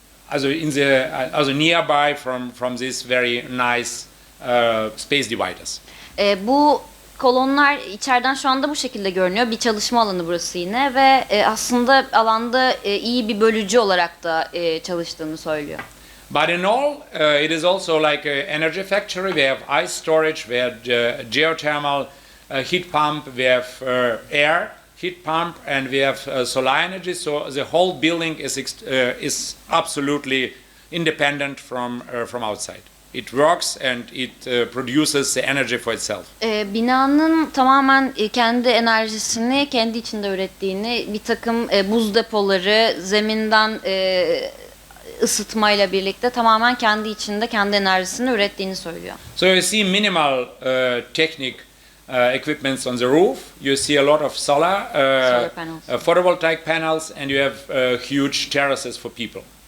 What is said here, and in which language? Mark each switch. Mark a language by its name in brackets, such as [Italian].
[English] Also nearby from this very nice space dividers. [Turkish] Bu kolonlar içeriden şu anda bu şekilde görünüyor. Bir çalışma alanı burası yine ve aslında alanda iyi bir bölücü olarak da çalıştığını söylüyor. [English] But in all, it is also like an energy factory. We have ice storage, we have geothermal heat pump, we have air heat pump, and we have solar energy. So the whole building is absolutely independent from outside. It works and it produces the energy for itself. [Turkish] Binanın tamamen kendi enerjisini kendi içinde ürettiğini, bir takım buz depoları, zeminden ısıtmayla birlikte tamamen kendi içinde kendi enerjisini ürettiğini söylüyor. [English] So you see minimal technic equipments on the roof. You see a lot of solar Panels. photovoltaic panels, and you have huge terraces for people.